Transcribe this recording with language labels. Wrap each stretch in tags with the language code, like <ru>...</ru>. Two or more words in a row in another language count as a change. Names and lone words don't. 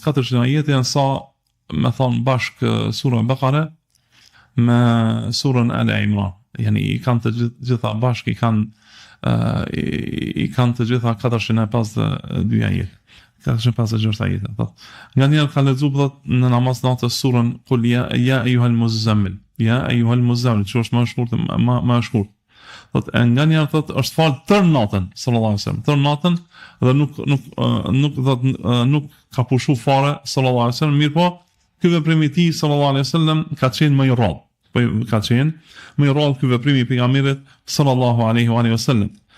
<sq>400 ajete janë sa me thon bashk sura Baqara me surën Al Imran. Yani i kanë të gjitha bashk, i kanë të gjitha 452 ajete. 456 ajete. Nga njerë ka lexuar në namaz natës surën</sq> <ar>قل يا أيها المزمل. يا أيها المزمل,</ar> <sq>që është më e shkurt. Nga njerë është falë tërë natën,</sq> <ar>صلى الله عليه وسلم,</ar> <sq>tërë natën, dhe nuk ka pushu fare,</sq> <ar>صلى الله عليه وسلم,</ar> <sq>mirë po, ky veprim i tij,</sq> <ar>صلى الله عليه وسلم,</ar> <sq>ka qenë më i rrallë. Ky veprim i pejgamberit,</sq> <ar>صلى الله عليه وسلم.</ar>